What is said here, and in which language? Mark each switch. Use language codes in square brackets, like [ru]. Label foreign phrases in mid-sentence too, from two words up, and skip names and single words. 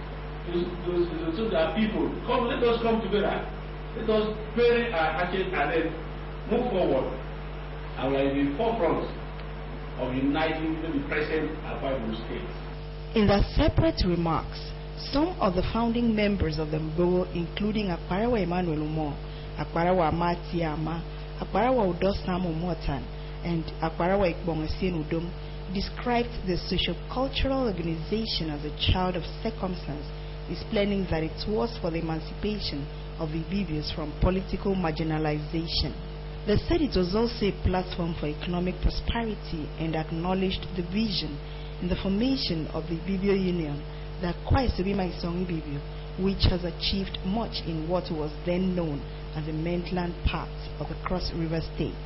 [en] To our people, come, let us come together. Let us bury our hatchet and then move forward. And we are in the forefront of uniting the present Akwa Ibom states. In their separate remarks, some of the founding members of the Mbogo, including Akparawa Emmanuel Umo, Akparawa Amati Ama, Akparawa Udosamo Motan, and Akparawa Ikbongesien Udom, described the socio-cultural organization as a child of circumstance, explaining that it was for the emancipation of the Ibibios from political marginalization. They said it was also a platform for economic prosperity and acknowledged the vision in the formation of the Ibibio Union, the Akwa Ibom Ibibio, which has achieved much in what was then known as the mainland part of the Cross River State.